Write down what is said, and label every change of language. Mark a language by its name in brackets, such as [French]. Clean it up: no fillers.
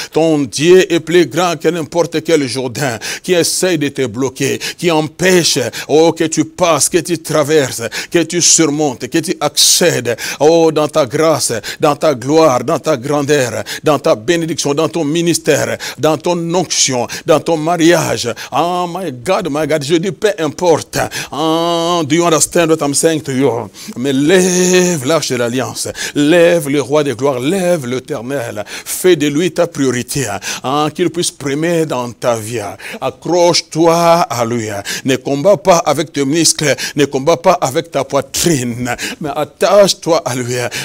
[French] Ton Dieu est plus grand que n'importe quel Jourdain qui essaye de te bloquer, qui empêche que tu passes, que tu traverses, que tu surmontes, que tu accèdes dans ta grâce, dans ta gloire, dans ta grandeur, dans ta bénédiction, dans ton ministère, dans ton onction, dans ton mariage. [English] Oh my God, [French] je dis peu importe. [English] Do you understand what I'm saying to you? [French] Mais lève l'arche de l'alliance, lève le roi de gloire, lève l'Éternel, fais de lui ta priorité, qu'il puisse primer dans ta vie. Accroche-toi à lui. Ne combat pas avec tes muscles, ne combat pas avec ta poitrine, mais attache-toi à lui.